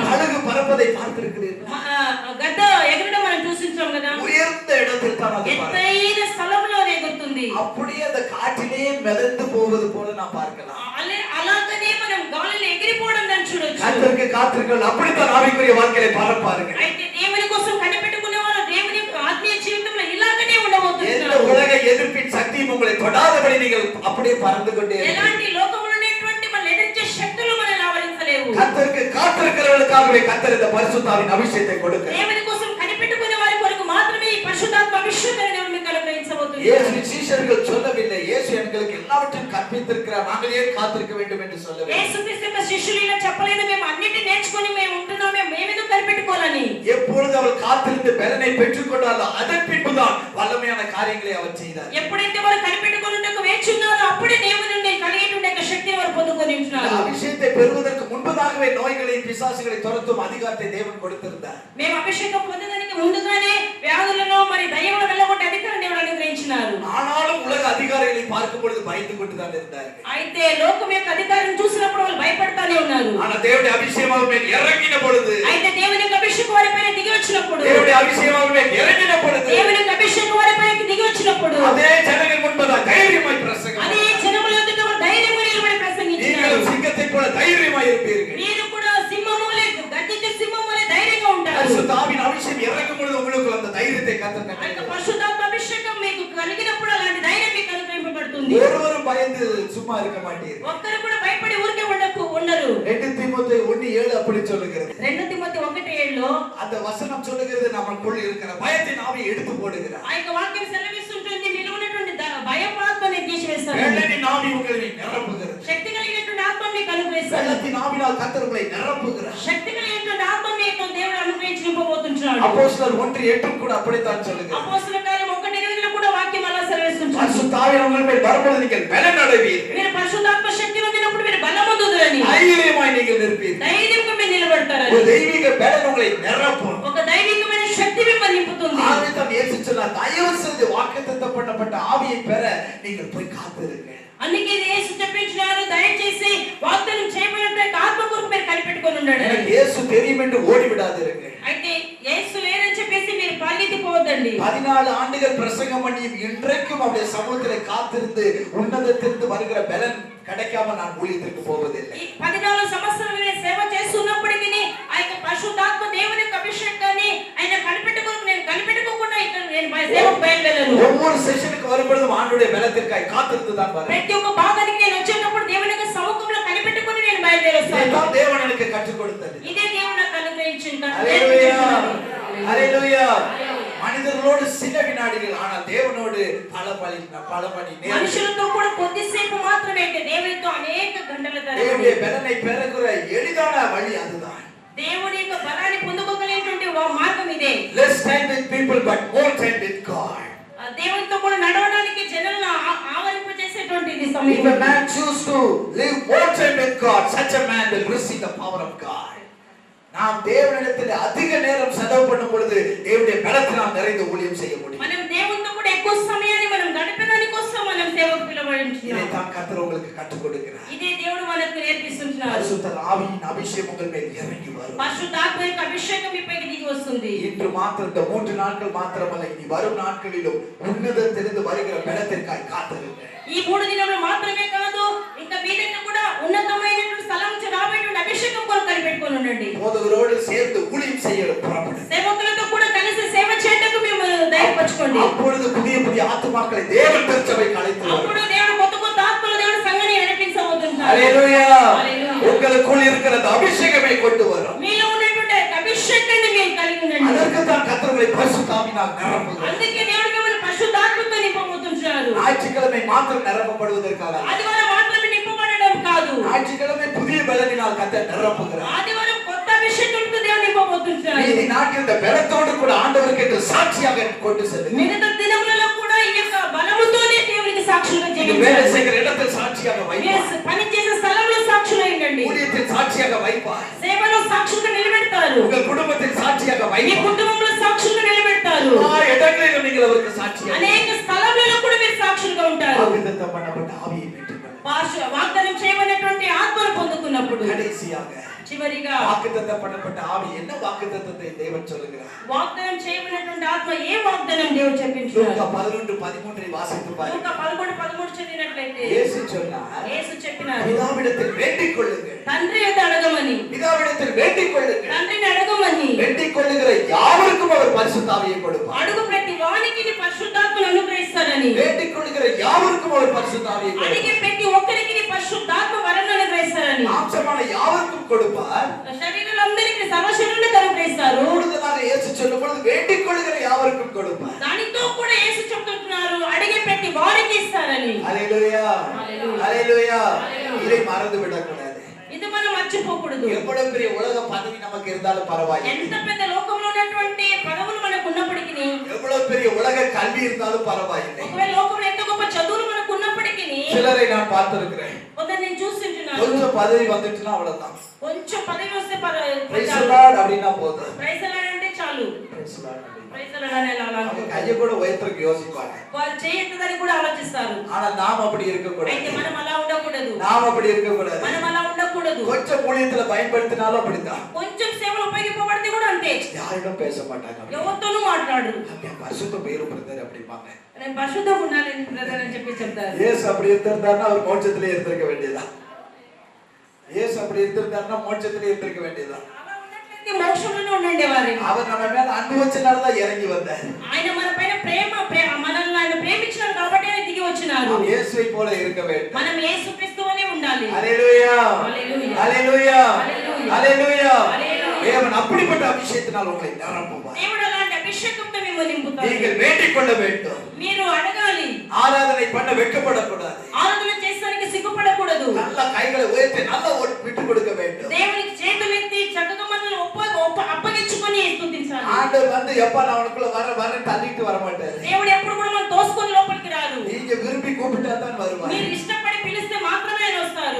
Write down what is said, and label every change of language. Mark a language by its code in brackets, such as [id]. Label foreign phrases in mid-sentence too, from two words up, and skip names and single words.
[ta] கழுகு பறப்பதை பார்த்திருக்கிறீர்கள். [te] గద్ద ఎగరడం మనం చూస్తుంటాం కదా. [ta] உயர்ந்த இடத்தில் தான் அது பறக்கும். [te] ఎత్తైన స్థలంలో ఎగురుతుంది. [ta] அப்படியே அந்த காற்றிலே மிதந்து போவது போல நான் பார்க்கலாம். [te] అలాగనే మనం గాలిలో ఎగిరిపోవడం దాన్ని చూడొచ్చు. [ta] கர்த்தருக்கு காத்திருக்கிறவர்கள் அப்படித்தான் ஆவிக்குரிய வாழ்க்கையை பறப்பார்கள். [te] అయితే దేవుని కోసం కనిపెట్టుకునే వారు దేవుని ఆత్మీయ జీవితంలో ఇలాగనే ఉండబోతున్నారు. [ta] எந்த உலக எதிர்ப்பின் சக்தியும் உங்களை தொடாதபடி நீங்கள் அப்படியே பறந்து கொண்டே இருங்கள். [te] ఎలాంటి లోకంలో ఉన్నటువంటి మన ఎదిరించే శక్తులు మనల్ని ఆవరించలేవు. [ta] கர்த்தருக்கு காத்திருக்கிறவர்களுக்காகவே கர்த்தர் இந்த பரிசுத்தாவின் அபிஷேகத்தை கொடுக்கிறார். [te] దేవుని కోసం కనిపెట్టుకునే వారి కొరకు మాత్రమే ఈ పరిశుద్ధాత్మ అభిషేకాన్ని దేవుడు మీకు అనుగ్రహించబోతున్నారు. [ta] இயேசு சீஷர்கள் சொல்லவில்லை, இயேசு எங்களுக்கு எல்லாவற்றையும் கற்பித்திருக்கிறார், நாங்கள் ஏன் காத்திருக்க வேண்டும் என்று சொல்லவில்லை. [te] యేసుక్రీస్తు యొక్క శిష్యులు ఇలా చెప్పలేదు, మేము అన్నిటిని నేర్చుకొని మేము ఉంటున్నామే, మేమెందుకు కనిపెట్టుకోవాలని. [ta] எப்பொழுது அவர் காத்திருந்து பலனை பெற்றுக்கொண்டாரோ அதன் பின்புதான் வல்லமையான காரியங்களை அவர் செய்தார். [te] ఎప్పుడైతే వారు కనిపెట్టుకొనుటకు వేచి ఉన్నారో అప్పుడే దేవుని నుండి కలిగేటువంటి శక్తిని వారు పొందుకొని ఉంటున్నారు. [ta] அபிஷேகத்தை பெறுவதற்கு முன்பதாகவே நோய்களையும் பிசாசுகளை துரத்தும் அதிகாரத்தை தேவன் கொடுத்திருந்தார். [te] మేము అభిషేకం పొందడానికి ముందుగానే వ్యాధులను మరి దయ్యములను వెళ్ళగొట్టే అధికారం దేవుడు అనుగ్రహించినారు. [ta] ஆனாலும் உலக அதிகாரிகளை பார்க்கும் பொழுது பயந்து கொண்டுதான் இருந்தார்கள். [te] అయితే లోకం యొక్క అధికారం చూసినప్పుడు వాళ్ళు భయపడతానే ఉన్నారు. [ta] ஆனா தேவனுடைய அபிஷேகம் அவர் மேல் இறங்கின பொழுது, [te] అయితే దేవుని యొక్క అభిషేకం వారిపైన దిగి వచ్చినప్పుడు, [ta] தேவனுடைய அபிஷேகம் அவர் மேல் இறங்கின பொழுது, [te] దేవుని యొక్క అభిషేకం వారిపైకి దిగి వచ్చినప్పుడు [ta] அதே ஜனங்கள் முன்பதாக தைரியமாய் பிரசங்கம், [te] అదే జనముల ఎదుట వారు ధైర్యంగా నిలబడి ప్రసంగించారు. [ta] நீங்களும் சிங்கத்தைப் போல தைரியமாய் இருப்பீர்கள். [te] మీరు కూడా సింహము వలె గర్జించే సింహం వలె ధైర్యంగా ఉంటారు. [ta] பரிசுத்தாவின் அபிஷேகம் இறங்கும் பொழுது உங்களுக்கு அந்த தைரியத்தை கர்த்தர் [te] అంటే [ta] தருகிறார். [te] పరిశుద్ధాత్మ అభిషేకం మీకు కలిగినప్పుడు అలాంటి ధైర్యం మీకు అనుగ్రహింపబడుతుంది. [ta] ஒருவரும் பயந்து சும்மா இருக்க மாட்டீர்கள். [te] ఒక్కరు కూడా భయపడి ఊరికే ఉండరు. [ta] 2 தீமோத்தேயு 1:7 அப்படி சொல்லுகிறது. [te] 2 తిమోతి 1:7లో [ta] அந்த வசனம் சொல்லுகிறது, நமக்குள் இருக்கிற பயத்தின் ஆவியை எடுத்து போடுகிறார். [te] ఆ యొక్క వాక్యం సెలవిస్తుంటుంది, మీలో ఉన్నటువంటి భయం ఆత్మని తీసివేస్తాడు. [ta] வெள்ளத்தின் ஆவி உங்களை நிரப்புகிறது. [te] శక్తి కలిగినటువంటి ఆత్మ మీకు అనుగ్రహిస్తాడు. [ta] வெள்ளத்தின் ஆவினால் கர்த்தர் உங்களை நிரப்புகிறார். [te] శక్తి కలిగినటువంటి ఆత్మ మీకు దేవుడు అనుగ్రహించి నింపబోతున్నాడు. [ta] அப்போஸ்தலர் 1:8 கூட அப்படித்தான் சொல்லுகிறது. [te] అపోస్తలుల కార్యం 1:8లో కూడా వాక్యం అలా సెలవిస్తుంటుంది. [ta] பரிசுத்தாவின் உங்கள் மேல் வரும்போது நீங்கள் பலன் அடைவீர்கள். [te] మీరు పరిశుద్ధాత్మ శక్తి పొందినప్పుడు మీరు బలమొందుదురని, [ta] தைரியமாய் நீங்கள் இருப்பீர்கள். [te] ధైర్యంగా మీరు నిలబడతారని, [ta] ஒரு தெய்வீக பலன் உங்களை நிரப்பும். [te] ఒక దైవికమైన శక్తి మిమ్మల్ని నింపుతుంది. [ta] ஆகவே தான் இயேசு சொன்னார், தயவு செய்து வாக்குத்தத்தம் பண்ணப்பட்ட ஆவியை பெற நீங்கள் போய் காத்திருங்கள். [te] అందుకే యేసు చెప్పించారు, దయచేసి వాగ్దానం చేయబడిన ఆత్మ కొరకు మీరు కనిపెట్టుకొని ఉండండి. [ta] எனக்கு இயேசு தெரியும் என்று ஓடி விடாதீர்கள். [te] అయితే యేసు లేరని చెప్పేసి మీరు పరిగెత్తిపోవద్దండి. [ta] 14 ஆண்டுகள் பிரசங்கம் பண்ணி இன்றைக்கும் அவருடைய சமூகத்திலே காத்திருந்து உன்னதத்திலிருந்து வருகிற பலன் கிடைக்காம நான் ஊழியத்திற்கு போவதில்லை. [te] 14 సంవత్సరాలు నేను సేవ చేస్తున్నప్పటికీ ఆ యొక్క పరిశుద్ధాత్మ దేవుని యొక్క అభిషేకాన్ని ఆయన కనిపెట్టుకోకుండా ఇక్కడ నేను సేవకు బయలుదేరాను. [ta] ஒவ்வொரு செஷனுக்கு வரும்பொழுதும் ஆண்டவருடைய பலத்திற்காய் காத்திருந்து தான் வருவேன். [te] ప్రతి ఒక్క భాగానికి నేను వచ్చేటప్పుడు దేవుని యొక్క సముఖంలో కనిపెట్టుకొని నేను బయలుదేరుస్తాను. [ta] இதைத்தான் தேவன் எனக்கு கற்றுக் கொடுத்தது. [te] ఇదే దేవుడు నాకు అనుగ్రహించింది. [ta] ஹalleluya, ஹalleluya. மனிதர்களோடு சில வினாடிகள், ஆனால் தேவனோடு பல மணி நேரம். [te] మనుషులతో కూడా కొద్దిసేపు మాత్రమే, దేవునితో అనేక గంటల తరబడి. [ta] தேவனுடைய பலனை பெறகிற எளிதான வழி அதுதான். [te] దేవుని యొక్క బలాన్ని పొందుకోగలిగేటువంటి మార్గం ఇదే. [en] Less time with people but more time with God. [te] దేవునితో కూడా నడవడానికి జనాలను ఆవరింపజేసేటువంటిది [en] If [te] సమయం. [en] a man choose to live more time with God, such a man will receive the power of God. [ta] நாம் தேவனிடத்தில் அதிக நேரம் செலவு பண்ணும் பொழுது தேவனுடைய பலத்தினால் நிறைந்து ஊழியம் செய்ய முடியும். [te] మనం దేవునితో కూడా ఎక్కువ సమయాన్ని మనం గడిపేదాని కోసం మనం సేవకు పిలవబడింది. నేర్పిస్తున్నాం. [ta] இதைத்தான் கர்த்தர் உங்களுக்கு கற்றுக் கொடுக்கிறார். [te] ఇదే దేవుడు మనకు నేర్పిస్తున్నారు. [ta] பரிசுத்த ஆவியின் அபிஷேகம் உங்கள் மேல் இறங்கி வரும். [te] పరిశుద్ధాత్మ యొక్క అభిషేకం మీపైకి దిగి వస్తుంది. [ta] இன்று மாத்திரம் இந்த 3 நாட்கள் மாத்திரமல்ல, இனி வரும் நாட்களிலும் உன்னதத்திலிருந்து வருகிற பலத்திற்காய் காத்திருங்கள். [te] ఈ 3 దినములు మాత్రమే కాదు, ఇంకా మీదట కూడా ఉన్నతమైనటువంటి స్థలం నుంచి రాబోయేటువంటి అభిషేకం కొరకు కనిపెట్టుకొని ఉండండి. [ta] போதகரோடு சேர்ந்து ஊழியம் செய்ய புறப்படுங்கள். [te] సేవకులతో కూడా కలిసి సేవ చేయటకు మేము ధైర్యపరచుకోండి. [ta] அப்பொழுது புதிய புதிய ஆத்துமாக்களை தேவன் திருச்சபைக்கு அழைத்து வருவார். [te] అప్పుడు దేవుడు కొత్త కొత్త ఆత్మలు దేవుడు సంఘాన్ని నడిపించబోతున్నారు. హల్లెలూయా. హల్లెలూయా. [ta] உங்களுக்குள் இருக்கிற அந்த அபிஷேகமே கொண்டு வரும். [te] మీలో ఉన్నటువంటి అభిషేకాన్ని మీరు కలిగి ఉండండి. [ta] அதற்கு தான் கர்த்தர் உங்களை பரிசுத்த ஆவியினால் நிரப்புகிறார். [te] అందుకే దేవుడు మిమ్మల్ని పరిశుద్ధాత్మతో నింపబోతున్నారు. [ta] ஞாயிற்றுக்கிழமை மாத்திரம் நிரப்பப்படுவதற்காக, [te] ఆదివారం మాత్రమే నింపబడడం కాదు, [ta] ஞாயிற்றுக்கிழமை புதிய பலனினால் கர்த்தர் நிரப்புகிறார். [te] ఆదివారం కొత్త అభిషేకంతో దేవుడు నింపబోతున్నారు. [ta] மீதி நாட்கள் இந்த பலத்தோடு கூட ஆண்டவருக்கு என்று சாட்சியாக கொண்டு செல்லுங்கள். [te] మిగతా దినములలో కూడా ఈ యొక్క బలముతోనే దేవునికి సాక్షులుగా [ta] நீங்கள் வேலை [te] జీవించాలి. [ta] செய்கிற இடத்தில் சாட்சியாக வைப்பார். [te] పని చేసే స్థలంలో సాక్షులై ఉండండి. [ta] ஊழியத்தில் சாட்சியாக வைப்பார். [te] సేవలో సాక్షులుగా నిలబెడతారు. [ta] உங்கள் குடும்பத்தில் சாட்சியாக [te] మీ [ta] வைப்பார். [te] కుటుంబంలో సాక్షులుగా నిలబెడతారు. [ta] எல்லா இடங்களிலும் நீங்கள் அவருக்கு சாட்சியாக [te] అనేక స్థలములలో కూడా మీరు సాక్షులుగా ఉంటారు. [ta] வாக்குத்தத்தம் பண்ணப்பட்ட ஆவியை பெற்றுக்கொள்ளுங்கள். [te] వాగ్దానం చేయబడినటువంటి ఆత్మను పొందుకున్నప్పుడు [ta] கடைசியாக [te] చివరిగా [ta] வாக்குத்தத்தம் பண்ணப்பட்ட ஆவி என்ன வாக்குத்தத்தத்தை தேவன் சொல்லுகிறார்? [te] వాగ్దానం చేయబడినటువంటి ఆత్మ ఏ వాగ్దానం దేవుడు [ta] லூக்கா [te] చెప్పించున్నారు? [ta] 11:13 வாசித்து பாருங்கள். [te] లూకా 11:13 చదివినట్లయితే [ta] இயேசு சொன்னார், [te] యేసు చెప్పినారు, [ta] பிதாவிடத்தில் வேண்டிக் கொள்ளுங்கள். [te] తండ్రి యొద్ద అడగమని, [ta] பிதாவிடத்தில் வேண்டிக் கொள்ளுங்கள். [te] తండ్రిని అడగమని, [ta] வேண்டிக் கொள்ளுகிற யாவருக்கும் அவர் பரிசுத்த ஆவியை கொடுப்பார். [te] అడుగు ప్రతి వానికి పరిశుద్ధాత్మను అనుగ్రహిస్తారని, [ta] வேண்டிக் கொள்ளுகிற யாவருக்கும் அவர் பரிசுத்த ஆவியை கொடுப்பார். [te] అడిగే ప్రతి ఒక్కరికి పరిశుద్ధాత్మ వరం అనుగ్రహిస్తారని, [ta] மாம்சமான யாவருக்கும் கொடுப்பார். [te] శరీరులందరికీ సర్వశరీరులకు అనుగ్రహిస్తారు. [ta] கூடுதலாக இயேசு சொல்லும் பொழுது வேண்டிக் கொள்ளுகிற யாவருக்கும் கொடுப்பார். [te] దానితో కూడా యేసు చెప్తున్నారు, అడిగే ప్రతి వారికి ఇస్తారని. [ta] ஹல்லேலூயா. ஹல்லேலூயா. ஹல்லேலூயா. ஹல்லேலூயா. இதை மறந்து விடக்கூடாது. [te] ఇది మనం మర్చిపోకూడదు. [ta] எவ்வளவு பெரிய உலக பதவி நமக்கு இருந்தாலும் பரவாயில்லை. [te] ఎంత పెద్ద లోకంలో ఉన్నటువంటి పదవులు మనకు ఉన్నప్పటికీ, [ta] எவ்வளவு பெரிய உலக கல்வி இருந்தாலும் பரவாயில்லை. [te] ఒకవేళ లోకంలో ఎంత గొప్ప చదువులు మనకు ఉన్నప్పటికీ, [ta] சிலரை நான் பார்த்திருக்கிறேன். [te] కొందరు నేను చూస్తుంటున్నాను, [ta] கொஞ்சம் பதவி வந்துட்டுனா அவ்வளவுதான். [te] కొంచెం పదవి వస్తే [en] Praise the Lord [ta] அப்படினா போதும். [en] Praise Lord [te] అంటే చాలు. [en] Praise the Lord. Praise Lord [te] అనే అలా [ta] அவங்க கையை கூட உயர்த்தறதுக்கு யோசிப்பாங்க. [te] వాళ్ళు చేయొద్దని కూడా ఆలోచిస్తారు. [ta] ஆனா நாம் அப்படி இருக்க கூடாது. [te] అయితే మనం అలా ఉండకూడదు. [ta] நாம் அப்படி இருக்க கூடாது. [te] మనం అలా ఉండకూడదు. [ta] கொஞ்சம் ஊழியத்துல பயன்படுத்தினாலும் அப்படிதான். [te] కొంచెం సేవలు ఉపయోగపడితే కూడా అంతే. [ta] யாரிடம் பேச மாட்டாங்க. [te] ఎవరితోనూ మాట్లాడు. [ta] அப்படியே பரிசுத்த பேரு பிரதர் அப்படிம்பாங்க. [te] నేను పరిశుద్ధంగా ఉండాలి బ్రదర్ అని చెప్పి చెప్తారు. [ta] இயேசு அப்படி இருந்தாருன்னா அவர் மோட்சத்திலே இருந்திருக்க வேண்டியதுதான். இயேசு அப்படி இருந்தாருன்னா மோட்சத்திலே இருந்திருக்க வேண்டியதுதான். [te] అలా ఉన్నట్లయితే మోక్షంలోనే ఉండేవారు. [ta] அவர் நம்ம மேல அன்பு வச்சனால தான் இறங்கி வந்தார். [te] ఆయన మన పైన మనల్ని ఆయన ప్రేమించారు కాబట్టి ఆయన దిగి వచ్చినారు. [ta] நாம் இயேசுவை போல இருக்க வேண்டும். [te] మనం యేసుక్రీస్తువనే ఉండాలి. [ta] ஹல்லேலூயா. ஹல்லேலூயா. ஹல்லேலூயா. ஹல்லேலூயா. ஹல்லேலூயா. ஹல்லேலூயா. தேவன் அப்படிப்பட்ட அபிஷேகத்தினால் உங்களை நிரப்புவார். [te] దేవుడు అలాంటి అభిషేకంతో మిమ్మల్ని నింపుతారు. [ta] நீங்கள் வேண்டிக் கொள்ள வேண்டும். [te] మీరు అడగాలి. [ta] ஆராதனை பண்ண வெட்கப்படக்கூடாது. [te] ఆరాధన చేస్తానికి సిగ్గుపడకూడదు. [ta] நல்ல கைகளை உயர்த்தி நல்ல விட்டு கொடுக்க வேண்டும். [te] దేవునికి చేతులెత్తి చక్కగా మనల్ని అప్పగించుకొని స్తుతించాలి. [ta] ஆண்டவர் வந்து எப்ப நான் உனக்குள்ள வரேன் தள்ளிட்டு வர மாட்டாரு. [te] దేవుడు ఎప్పుడు కూడా మనం తోసుకొని లోపలికి రాడు. [ta] நீங்க விரும்பி கூப்பிட்டா தான் வருவார். [te] మీరు ఇష్టపడి పిలిస్తే మాత్రమే ఆయన వస్తారు.